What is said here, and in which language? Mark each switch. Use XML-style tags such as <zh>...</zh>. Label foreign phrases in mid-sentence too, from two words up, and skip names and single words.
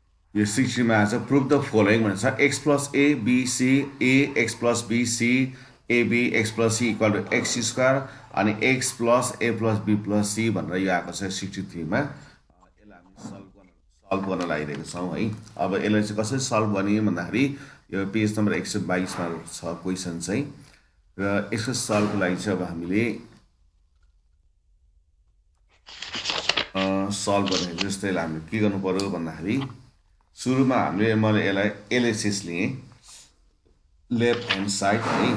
<ne>यो 60 मा आछ</ne> <en>prove the following भन्छ x plus a b c a x plus b c a b x plus c equal to x square अनि x plus a plus b plus c</en> <ne>भनेर यो आएको छ 63 मा। यसलाई हामी सल्भ गर्न लागिरहेको छौँ है। अब यसलाई चाहिँ कसरी सल्भ गर्ने भन्दाखेरि यो</ne> <en>page number</en> <ne>122 मा छ क्वेसन चाहिँ, र यसको सल्भको लागि चाहिँ अब हामीले सल्भ गर्दाखेरि जस्तै हामीले के गर्नु पर्यो भन्दाखेरि सुरुमा मैले यसलाई एलएचएस लिएँ</ne> <en>left hand side</en> <ne>है।</ne>